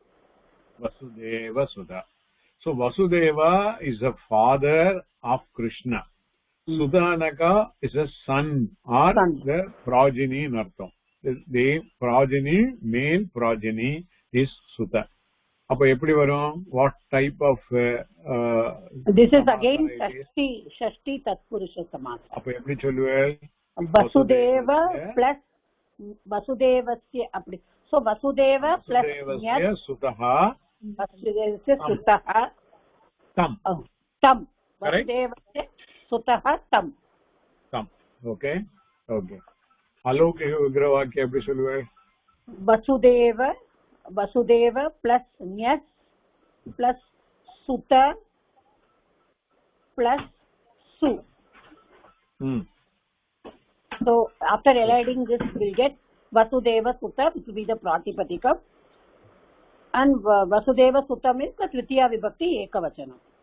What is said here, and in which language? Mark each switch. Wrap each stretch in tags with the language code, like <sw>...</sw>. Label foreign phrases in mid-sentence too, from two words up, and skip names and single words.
<en>So Vasudeva is the father of Krishna. Sudanaka is a son or the progeny in Artham. The progeny, male progeny is Suta.</en> <ta>அப்ப எப்படி வரும்?</ta> <en>What type of this is again</en> <sa>षष्ठी तत्पुरुष समास.</sa> <ta>அப்ப எப்படி சொல்லுவேன்?</ta> <sa>वसुदेव plus वसुदेवस्य அப்படி.</sa> <en>So वसुदेव plus</en> <sa>सुतः वसुदेवस्य सुतः तम वसुदेवस्य सुतः तम. Okay. अलौकिक विग्रह वाक्य</sa> <ta>எப்படி சொல்லுவேன்?</ta> <sa>वसुदेव plus न्यस plus सुत plus su.</sa> <en>So after eliding this we'll get Vasudeva Suta, which will be the Pratipadikam, and Vasudeva Suta means the Tritiya Vibhakti Ekavachanam.</en>